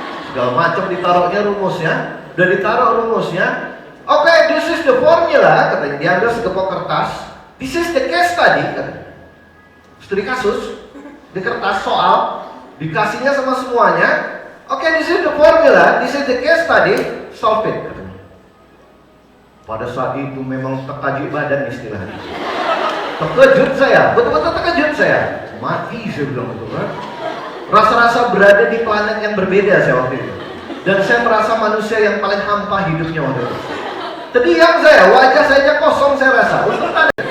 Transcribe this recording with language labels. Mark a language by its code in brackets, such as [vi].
[id] Segala macam ditaruhnya rumusnya, udah ditaruh rumusnya. Oke, [en] this is the formula, [id] katanya. Dia ambil segepok kertas. [en] This is the case study, [id] katanya. Studi kasus, di kertas soal. Dikasihnya sama semuanya. [en] Oke, this is the formula, this is the case study, solve it, katanya. [id] Pada saat itu memang terkajut badan istilahnya. Terkejut saya, betul-betul terkejut saya. Mati saya bilang itu kan. Rasa-rasa berada di planet yang berbeda saya waktu itu. Dan saya merasa manusia yang paling hampa hidupnya waktu itu. Terdiam saya, wajah saya kosong saya rasa. Untung ada.